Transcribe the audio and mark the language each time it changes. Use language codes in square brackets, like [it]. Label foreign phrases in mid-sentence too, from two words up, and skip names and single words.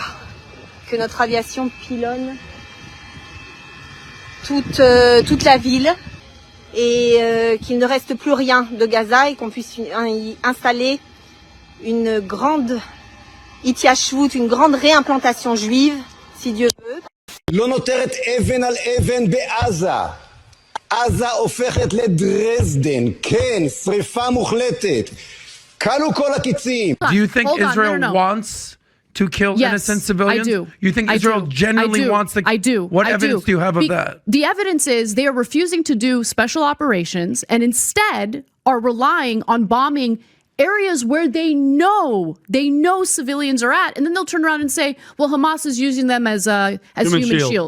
[fr] Que notre aviation pilonne toute la ville et qu'il ne reste plus rien de Gaza et qu'on puisse y installer une grande Itiyashvut, une grande réimplantation juive, si Dieu veut. [he] לא נותרת אבן על אבן בעזה עזה הופכת לדרזדן, כן, שריפה מוחלטת. כלו כל הקיצים. [en] Do you think Israel wants to kill innocent civilians? I do. You think Israel genuinely wants to? I do. What evidence do you have of that? The evidence is they are refusing to do special operations and instead are relying on bombing areas where they know civilians are at, and then they'll turn around and say, "Well, Hamas is using them as human shields."